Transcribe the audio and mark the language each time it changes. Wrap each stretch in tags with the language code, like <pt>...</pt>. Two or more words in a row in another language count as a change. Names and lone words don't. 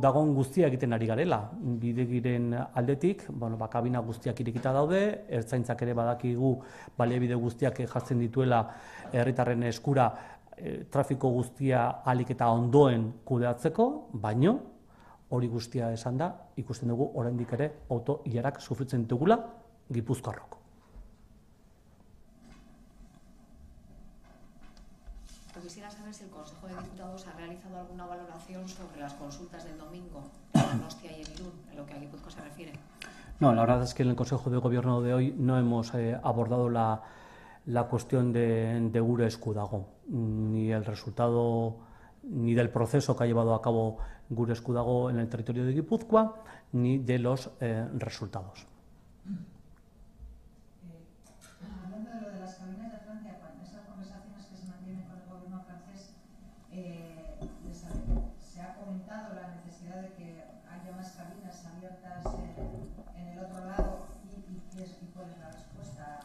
<eu>dagoen guztia egiten ari garela, bidegiren aldetik, kabina guztiak irekita daude, ertzaintzak ere badakigu baliabide guztiak jartzen dituela herritarren eskura trafiko guztia ahalik eta ondoen kudeatzeko, baino hori guztia esan da, ikusten dugu oraindik ere auto-ilarak sufritzen ditugula gipuzkoarrok.</eu> <es>Quisiera saber si el Consejo de Diputados ha realizado alguna valoración sobre las consultas del domingo en Donostia y en Irún, en lo que a Guipúzcoa se refiere. No, la verdad es que en el Consejo de Gobierno de hoy no hemos abordado la cuestión de gure esku dago, ni el resultado ni del proceso que ha llevado a cabo gure esku dago en el territorio de Guipúzcoa, ni de los resultados. Hablando de lo de las cabinas de Francia, con esas conversaciones que se mantienen con el gobierno francés, se ha comentado la necesidad de que haya más cabinas abiertas en el otro lado y cuál es la respuesta.</es>